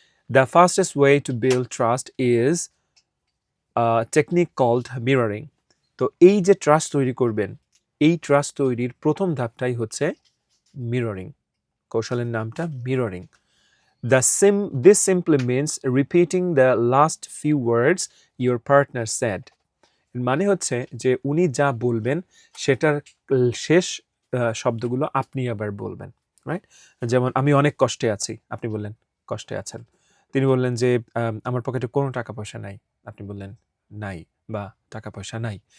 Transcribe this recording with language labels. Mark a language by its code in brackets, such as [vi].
[en] The fastest way to build trust is technique called mirroring. [bn] তো এই যে trust তৈরি করবেন, এই ট্রাস্ট তৈরির প্রথম ধাপটাই হচ্ছে মিররিং। কৌশলের নামটা mirroring. [en] This simply means repeating the last few words your partner said. [bn] মানে হচ্ছে যে উনি যা বলবেন সেটার শেষ শব্দগুলো আপনি আবার বলবেন, রাইট? যেমন আমি অনেক কষ্টে আছি, আপনি বললেন কষ্টে আছেন। তিনি বললেন যে আমার পকেটে কোনো টাকা পয়সা নাই, আপনি বললেন নাই, বা টাকা পয়সা নাই।